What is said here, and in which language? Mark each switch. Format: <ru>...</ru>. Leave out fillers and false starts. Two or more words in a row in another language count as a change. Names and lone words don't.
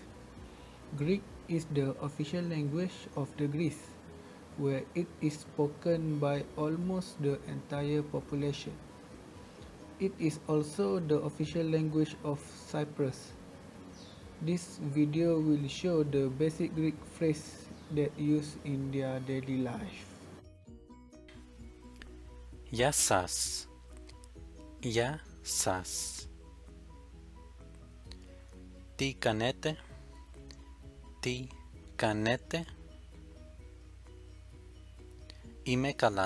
<en>Greek is the official language of the Greece, where it is spoken by almost the entire population. It is also the official language of Cyprus. This video will show the basic Greek phrase that used in their daily life.</en> <el>Γεια σας. Γεια σας. Τι κάνετε? Τι κάνετε? Είμαι καλά.</el>